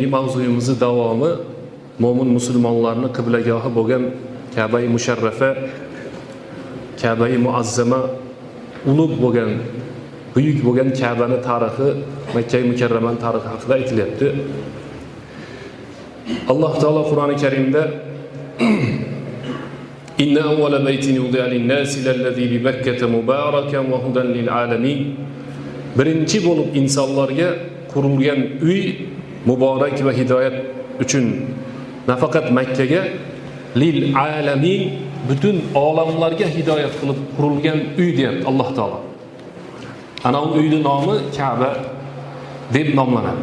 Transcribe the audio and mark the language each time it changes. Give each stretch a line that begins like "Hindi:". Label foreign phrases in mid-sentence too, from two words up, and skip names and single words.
Uzbek: mavzuyimizning davomi, mo'min musulmonlarning qiblagohi bo'lgan Ka'bai musharrafa, Ka'bai muazzama, ulug' bo'lgan, buyuk bo'lgan Ka'bani tarixi, Makka mukarramaning tarixi haqida aytilyapti.
Arabic: Alloh taolo Qur'oni Karimda إن أول بيت وضع للناس للذي ببكة مباركا وهدى للعالمين.
Uzbek: Birinchi bo'lib insonlarga qurilgan uy muborak va hidoyat uchun, nafaqat Makkaga, lil-alamin, butun olamlarga hidoyat qilib qurilgan uy deyapti Alloh taolo. Ana u uyning nomi Ka'ba deb nomlanadi.